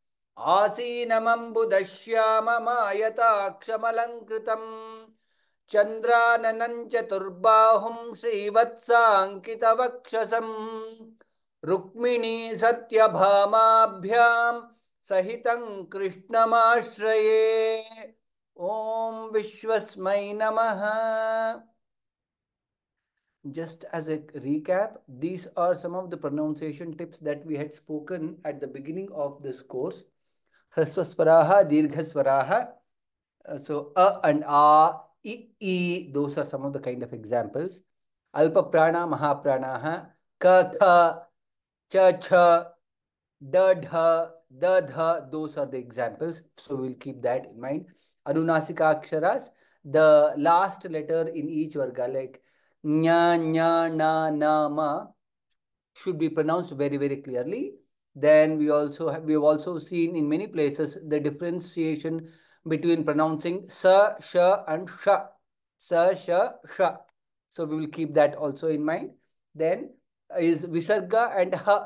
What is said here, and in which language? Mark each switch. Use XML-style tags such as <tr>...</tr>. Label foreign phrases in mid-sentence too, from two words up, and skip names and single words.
<sa>आसीनमम्बुदश्याममायताक्षमलङ्कृतम् चन्द्राननं चतुर्बाहुं श्रीवत्साङ्कितवक्षसम् रुक्मिणी सत्यभामाभ्यां सहितं कृष्णमाश्रये। ॐ विश्वस्मै नमः।</sa> <en>Just as a recap, these are some of the pronunciation tips that we had spoken at the beginning of this course.</en> <sa>ह्रस्वस्वरः, दीर्घस्वरः.</sa> <en>So, a and a, I, those are some of the kind of examples.</en> <sa>अल्प प्राण, महाप्राणः, क, ख, च, छ, ड, ढ, द,</sa> <en>dha, those are the examples. So, we'll keep that in mind.</en> <sa>अनुनासिक अक्षराः,</sa> <en>the last letter in each varga, like nya, nya, na, na, ma, should be pronounced very, very clearly. Then we have also seen in many places the differentiation between pronouncing sa, sha, and sha. Sa, sha, sha. So we will keep that also in mind. Then is visarga and ha.</en>